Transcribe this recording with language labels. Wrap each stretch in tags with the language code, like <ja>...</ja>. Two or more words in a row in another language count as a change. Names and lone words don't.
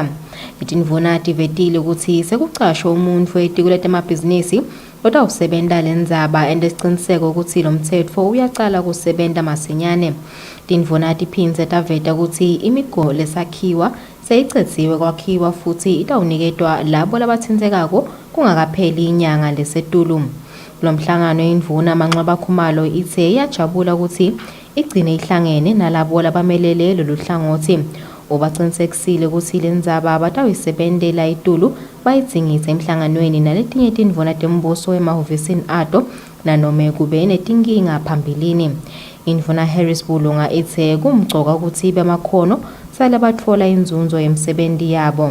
<ss>Itindvuna tivetile kutsi sekucashwa umuntfu etiko letemabhizinisi lotawusebenta lendzaba endesiciniseko kutsi lo mtsetfo uyacala kusebenta masinyane. Tindvuna tiphindze taveta kutsi imigo lesakhiwa seyicethiwe kwakhiwa futhi itawuniketwa labo labathintekako kungakapheli inyanga lesetulu. Lo mhlangano indvuna Manxeba Khumalo ithe iyajabula ukuthi igcine ihlangene nalabo labamelele lolu hlangothi. Ubaqinisekisile ukuthi le ndzaba abatawuyisebentela itulu bayitsingise emhlanganweni naletinye tindvuna tembuso emahhovisini ato nanome kube netinkinga phambilini. Indvuna Harris Bulunga ithe kumgcoka ukuthi bemakhono sale batfola inzunzo yemsebenzi yabo.</ss>